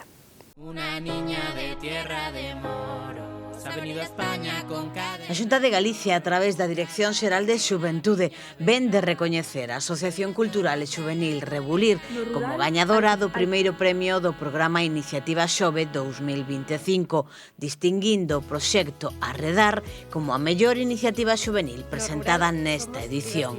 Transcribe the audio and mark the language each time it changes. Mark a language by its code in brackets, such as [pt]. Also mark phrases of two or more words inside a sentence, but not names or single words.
[es] Una niña de tierra de moros ha venido a España con cadena. [gl] A Xunta de Galicia, a través da Dirección Xeral de Xuventude, ven de recoñecer a Asociación Cultural e Xuvenil Rebulir como gañadora do primeiro premio do programa Iniciativa Xove 2025, distinguindo o proxecto Arredar como a mellor iniciativa xuvenil presentada nesta edición.